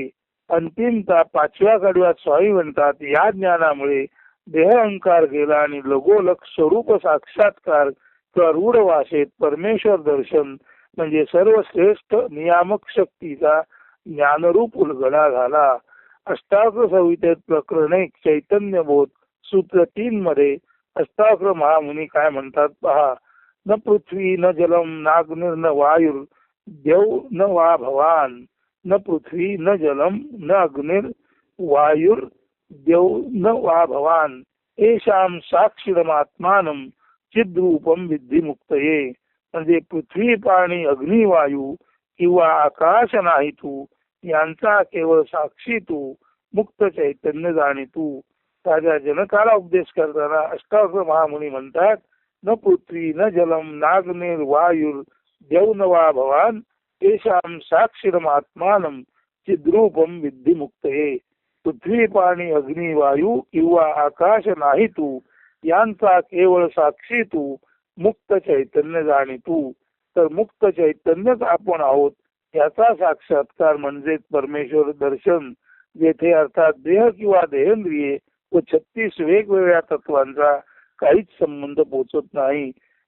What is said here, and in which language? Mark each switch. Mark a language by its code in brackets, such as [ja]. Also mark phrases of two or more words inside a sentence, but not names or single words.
[mr] अंतिमता 5व्या कडव्यात स्वामी म्हणतात या ज्ञानामुळे देह अहंकार गेला आणि लगोलग स्वरूप साक्षात्कार किंवा रूढ भाषेत परमेश्वर दर्शन म्हणजे सर्वश्रेष्ठ नियामक शक्तीचा ज्ञानरूप उलगडा झाला. अष्टावक्र संहितेत प्रकरण 1 चैतन्य बोध सूत्र 3 मध्ये अष्टावक्र महामुनी काय म्हणतात पहा. [sa] न पृथ्वी न जलम नाग्निर न वायुर देव न वा भवान. न पृथ्वी न जलम न अग्निर वायुर देव न वा भवान. एषाम साक्षिरमात्मानं चिद्रूपम विद्धी मुक्तये. [mr] म्हणजे पृथ्वी पाणी अग्नी वायू किंवा आकाश नाही तू यांचा केवळ साक्षी तू मुक्त चैतन्य जाणी तू. राजा जनकाला उपदेश करताना अष्टावक्र महामुनी म्हणतात [sa] न पृथ्वी न जलम नाग्निर वायुर देव न वा भवान तेषाम साक्षिरमात्मानं चिद्रूपम विद्धी मुक्तये. [mr] पृथ्वी पाणी अग्नी वायू किंवा आकाश नाही तू यांचा केवळ साक्षी तू मुक्त चैतन्य जाणी तू. तर मुक्त चैतन्यच आपण आहोत याचा साक्षात्कार म्हणजे परमेश्वर दर्शन जेथे अर्थात देह किंवा देहेंद्रिये व 36 वेगवेगळ्या तत्वांचा काहीच संबंध पोचत नाही.